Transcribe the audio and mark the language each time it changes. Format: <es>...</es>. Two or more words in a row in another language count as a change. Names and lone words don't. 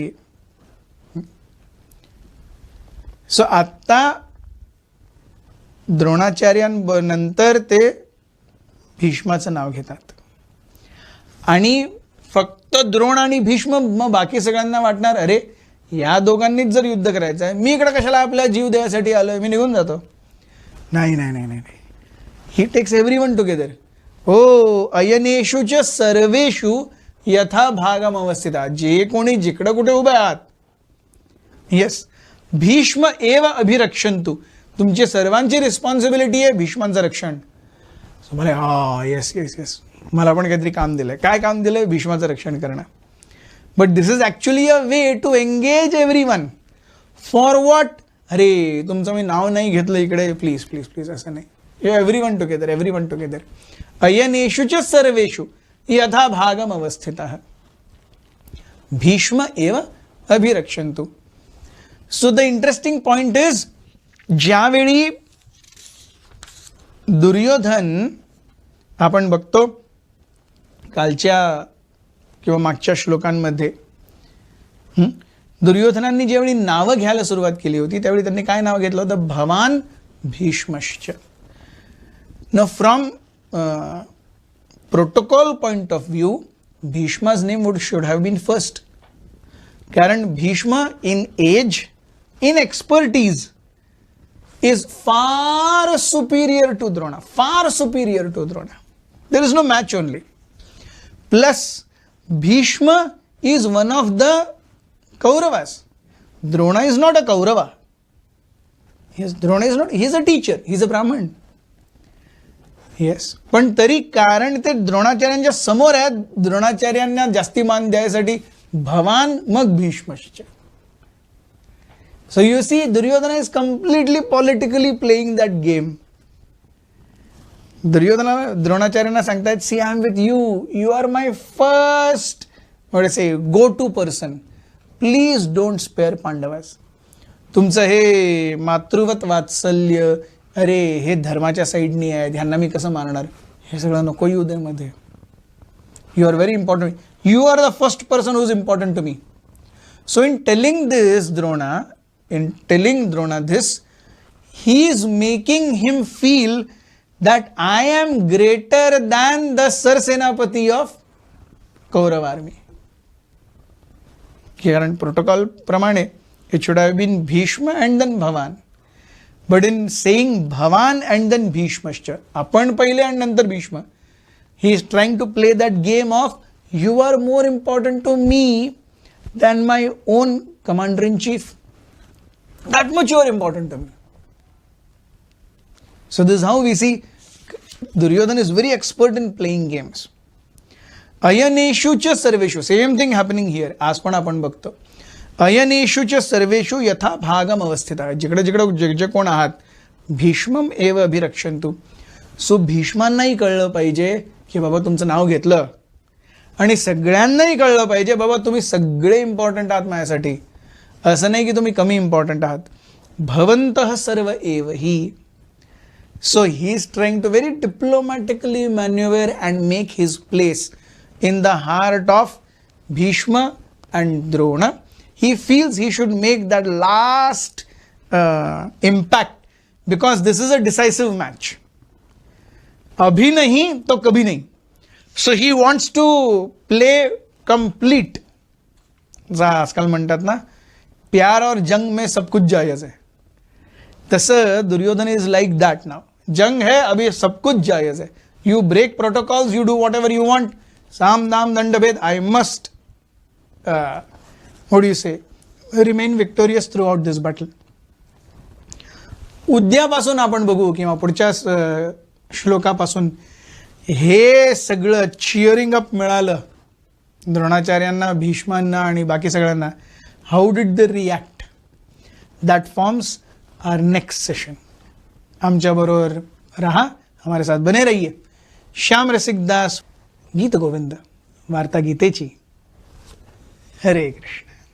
<mr>सो आता द्रोणाचार्यांनंतर ते भीष्माचं नाव घेतात आणि फक्त द्रोण आणि भीष्म, मग बाकी सगळ्यांना वाटणार अरे या दोघांनीच जर युद्ध करायचं आहे, मी इकडे कशाला आपला जीव द्यायसाठी आलोय, मी निघून जातो. नाही नाही नाही नाही,</mr> <en>he takes everyone together.</en> <mr>हो,</mr> <sa>अयनेषु च सर्वेषु यथा भागम अवस्थिता.</sa> <mr>जे कोणी जिकडं कुठे उभे आहात, येस,</mr> <sa>भीष्म एव अभिरक्षन्तु.</sa> <mr>तुमची सर्वांची रिस्पॉन्सिबिलिटी आहे भीष्मांचं रक्षण. मला</mr> <en>yes yes yes,</en> <mr>मला पण काहीतरी काम दिलंय. काय काम दिलंय? भीष्माचं रक्षण करणं.</mr> <en>but this is actually a way to engage everyone. for what?</en> <mr>अरे तुमचं मी नाव नाही घेतलं इकडे, प्लीज प्लीज प्लीज, असं नाही.</mr> <en>everyone together, everyone together.</en> <sa>अयनेषु च सर्वेषु यथा भागम अवस्थितः भीष्म एव अभिरक्षन्तु.</sa> <en>so the interesting point is,</en> <mr>ज्यावेळी दुर्योधन, आपण बघतो कालच्या किंवा मागच्या श्लोकांमध्ये, दुर्योधनांनी ज्यावेळी नावं घ्यायला सुरुवात केली होती त्यावेळी त्यांनी काय नाव घेतलं होतं?</mr> <sa>भवान भीष्मश्च.</sa> <en>न from protocol point of view Bhishma's name should have been first. कारण Bhishma in age, in expertise, is far superior to Drona. Far superior to Drona. There is no match only. Plus, Bhishma is one of the Kauravas. Drona is not a Kaurava. Drona is not, he is a teacher, he is a Brahman.</en> <mr>येस, पण तरी कारण ते द्रोणाचार्यांच्या समोर आहेत, द्रोणाचार्यांना जास्ती मान द्यायसाठी भवान मग भीष्मश्च.</mr> <en>so you see, Duryodhana is completely politically playing that game.</en> <mr>दुर्योधना द्रोणाचार्यांना सांगतायत,</mr> <en>see I am with you, you are my first say go to person, please don't spare Pandavas.</en> <mr>तुमचं हे मातृवत वात्सल्य, अरे हे धर्माच्या साईडनी आहे, ह्यांना मी कसं मारणार, हे सगळं नको येऊ दे मध्ये.</mr> <en>you are very important, you are the first person who is important to me. so in telling this Drona this, he is making him feel that I am greater than the Sar Senapati of Kaurav army.</en> <mr>कारण प्रोटोकॉल प्रमाणे</mr> <en>it should have been Bhishma and then Bhavan. But in saying Bhavan and then Bhishmascha,</en> <mr>आपण पहिले आणि नंतर भीष्म,</mr> <en>he is trying to play that game of you are more important to me than my own commander in chief. That much you are important to me. So this is how we see Duryodhana is very expert in playing games.</en> <sa>अयनेषु च सर्वेषु,</sa> <en>same thing happening here.</en> <mr>आज पण आपण बघतो,</mr> <sa>अयनेषु च सर्वेषु यथा भागम अवस्थितः.</sa> <mr>जिकडे जिकडे जे कोण आहात,</mr> <sa>भीष्मम एव अभिरक्षन्तु.</sa> <mr>सो भीष्मांनाही कळलं पाहिजे की बाबा तुमचं नाव घेतलं, आणि सगळ्यांनाही कळलं पाहिजे बाबा तुम्ही सगळे इम्पॉर्टंट आहात माझ्यासाठी. असं नाही की तुम्ही कमी इम्पॉर्टंट आहात.</mr> <sa>भवन्तः सर्व एव हि.</sa> <en>So he is trying to very diplomatically maneuver and make his place in the heart of Bhishma and Drona. He feels he should make that last impact because this is a decisive match.</en> <hi>अभी नहीं तो कभी नहीं.</hi> <en>So he wants to play complete.</en> <mr>आजकाल म्हणतात ना,</mr> <hi>प्यार और जंग में सब कुछ जायज है.</hi> <en>तसं Duryodhan is like that now.</en> <hi>जंग है, अभी सब कुछ जायज है.</hi> <en>you break protocols, you do whatever you want,</en> <hi>साम दाम दंड भेद,</hi> <en>I must what you say remain victorious throughout this battle.</en> <mr>उद्यापासून आपण बघू किंवा पुढच्या श्लोकापासून हे सगळं</mr> <en>cheering up</en> <mr>मिळालं द्रोणाचार्यांना, भीष्मांना आणि बाकी सगळ्यांना.</mr> <en>how did they react, that forms our next session.</en> <mr>आमच्या बरोबर रहा,</mr> <hi>हमारे साथ बने रहिए.</hi> <mr>श्याम रसिक दास, गीत गोविंद, वार्ता गीतेची.</mr> <sa>हरे कृष्ण.</sa>